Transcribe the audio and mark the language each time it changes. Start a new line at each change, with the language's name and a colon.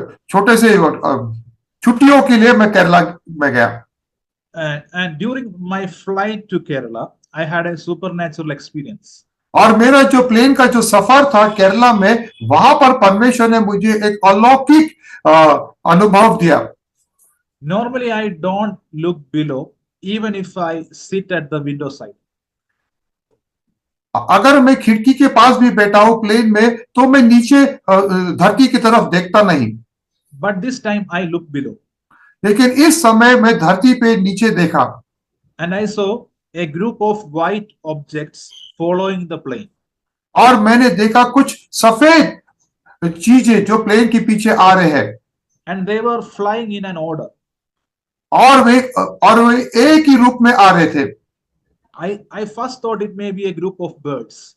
Hindi: छोटे से छुट्टियों के लिए मैं केरला में गया।
English: And during my flight to Kerala, I had a supernatural experience.
Hindi: और मेरा जो प्लेन का जो सफर था केरला में, वहां पर परमेश्वर ने मुझे एक अलौकिक अनुभव दिया।
English: Normally, I don't look below, even if I sit at the window side.
Hindi: अगर मैं खिड़की के पास भी बैठा हूं प्लेन में, तो मैं नीचे धरती की तरफ देखता नहीं।
English: But this time, I look below.
Hindi: लेकिन इस समय मैं धरती पे नीचे देखा।
English: And I saw a group of white objects following the plane.
Hindi: और मैंने देखा कुछ सफेद चीजें जो प्लेन के पीछे आ रहे हैं।
English: And they were flying in an order.
Hindi: और वे एक ही रूप में आ रहे थे।
English: I first thought it may be a group of birds.